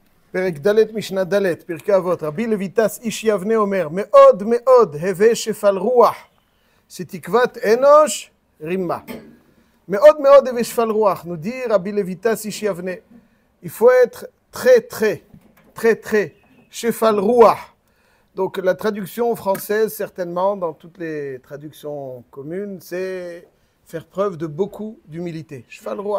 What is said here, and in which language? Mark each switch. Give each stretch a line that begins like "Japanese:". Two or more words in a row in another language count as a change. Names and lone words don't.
Hebrew: פרק ד' משנה ד', פרקי אבות. רבי לויטס איש יבנה אומר, מאוד מאוד הווה שפל רוח, שתקוות אנוש רימה. מאוד מאוד הווה שפל רוח.
French: Nous dit Rabbi Levitas ish yavne. Il faut être très,
Hebrew: שפל רוח.
French: Donc la traduction française, certainement, dans toutes les traductions communes, c'est faire preuve de beaucoup d'humilité.
Hebrew: שפל רוח.